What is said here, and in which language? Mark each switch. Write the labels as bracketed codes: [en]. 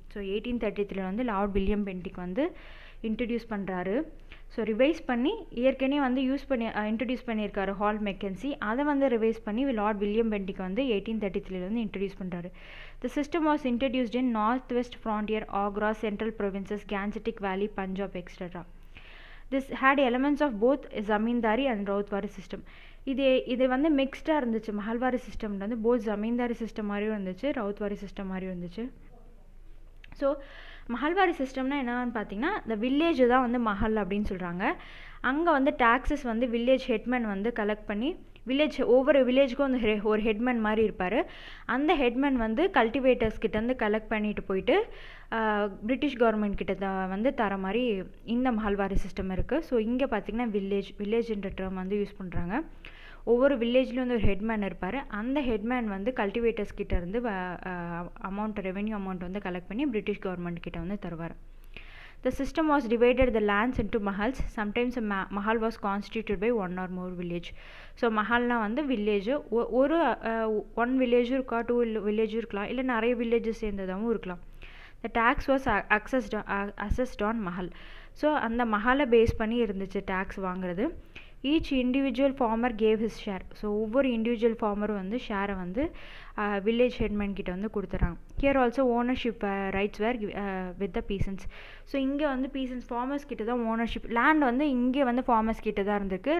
[ta] So 1833 வந்து Lord William Bentinck வந்து introduce பண்ணுறாரு. ஸோ ரிவைஸ் பண்ணி ஏற்கனவே வந்து இன்ட்ரடியூஸ் பண்ணியிருக்காரு ஹால்ட் மெக்கன்சி. அதை வந்து ரிவைஸ் பண்ணி லார்ட் வில்லியம் பென்டிக் வந்து 1833 வந்து இன்ட்ரடியூஸ் பண்ணுறாரு. [en] The system was introduced in north west frontier, Agra, central provinces, gangetic valley, Punjab etcetera. This had elements of both zamindari and Ryotwari system. [ta] இது வந்து மிக்ஸ்டாக இருந்துச்சு. மஹல்வாரி சிஸ்டம் வந்து போத் ஜமீன்தாரி சிஸ்டம் மாதிரியும் இருந்துச்சு, ரவுத்வாரி சிஸ்டம் மாதிரியும் இருந்துச்சு. ஸோ மஹல்வாரி சிஸ்டம்னா என்னன்னு பார்த்தீங்கன்னா இந்த வில்லேஜ் தான் வந்து மஹல் அப்படின்னு சொல்கிறாங்க. அங்கே வந்து டேக்ஸஸ் வந்து வில்லேஜ் ஹெட்மேன் வந்து கலெக்ட் பண்ணி ஒவ்வொரு வில்லேஜுக்கும் வந்து ஒரு ஹெட்மேன் மாதிரி இருப்பார். அந்த ஹெட்மேன் வந்து கல்டிவேட்டர்ஸ் கிட்டேருந்து கலெக்ட் பண்ணிட்டு போயிட்டு பிரிட்டிஷ் கவர்மெண்ட் கிட்ட வந்து தர மாதிரி இந்த மஹல்வாரி சிஸ்டம் இருக்குது. ஸோ இங்கே பார்த்திங்கன்னா வில்லேஜ்ன்ற டேர்ம் வந்து யூஸ் பண்ணுறாங்க. ஒவ்வொரு வில்லேஜ்லேயும் வந்து ஒரு ஹெட்மேன் இருப்பார். அந்த ஹெட்மேன் வந்து கல்டிவேட்டர்ஸ் கிட்ட இருந்து ரெவென்யூ அமௌண்ட் வந்து கலெக்ட் பண்ணி பிரிட்டிஷ் கவர்மெண்ட் கிட்ட வந்து தருவார். [en] The system was divided the lands into mahals. Sometimes a mahal was constituted by one or more village. [ta] So மஹால்னா வந்து வில்லேஜ், ஒரு ஒன் வில்லேஜும் இருக்கா, 2 வில்லேஜும் இருக்கலாம், இல்லை நிறைய வில்லேஜஸ் சேர்ந்ததாகவும் இருக்கலாம். [en] The tax was assessed on mahal. [ta] So அந்த மஹாலை பேஸ் பண்ணி இருந்துச்சு டேக்ஸ் வாங்குறது. [en] Each individual farmer gave his share. [ta] So ஒவ்வொரு இண்டிவிஜுவல் ஃபார்மரும் வந்து ஷேரை வந்து வில்லேஜ் ஹெட்மேன் கிட்ட வந்து கொடுத்துறாங்க. [en] Here also ownership rights were with the peasants. [ta] So இங்கே வந்து பீசன்ஸ் ஃபார்மர்ஸ் கிட்ட தான் ஓனர்ஷிப். லேண்ட் வந்து இங்கே வந்து ஃபார்மர்ஸ் கிட்ட தான் இருந்திருக்கு.